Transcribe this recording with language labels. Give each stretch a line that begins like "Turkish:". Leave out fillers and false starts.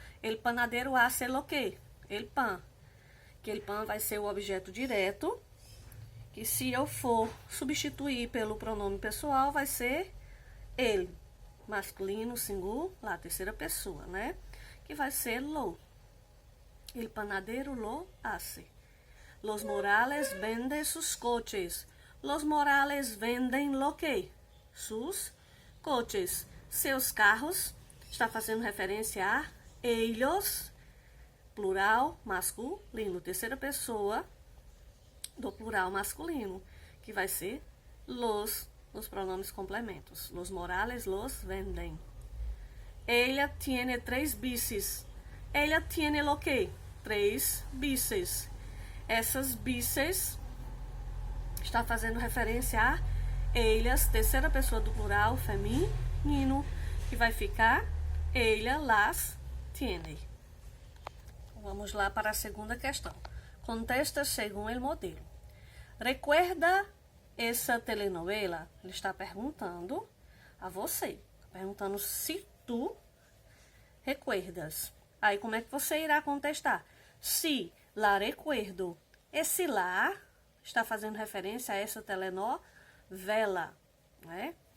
Spanish: El panadero hace lo que? El pan.
Portuguese: Que el pan vai ser o objeto direto, que se eu for substituir pelo pronome pessoal, vai ser ele. Masculino, singular, terceira pessoa, né? Que vai ser lo.
Spanish: El panadero lo hace. Los Morales venden sus coches. Los Morales vendem lo que? Sus coches.
Portuguese: Seus carros. Está fazendo referência a ellos, plural masculino. Terceira pessoa do plural masculino, que vai ser los, nos pronomes complementos.
Spanish: Los Morales los venden. Ella tiene 3 bicis. Ella tiene lo que? 3 bicis.
Portuguese: Essas bicis está fazendo referência a ellas, terceira pessoa do plural feminino, que vai ficar
Spanish: ella las tiene.
Portuguese: Vamos lá para a segunda questão.
Spanish: Contesta según el modelo. Recuerda essa telenovela?
Portuguese: Ele está perguntando a você. Perguntando se
Spanish: tu recuerdas.
Portuguese: Aí, como é que você irá contestar?
Spanish: Se la recuerdo.
Portuguese: Esse lá está fazendo referência a essa telenovela, né?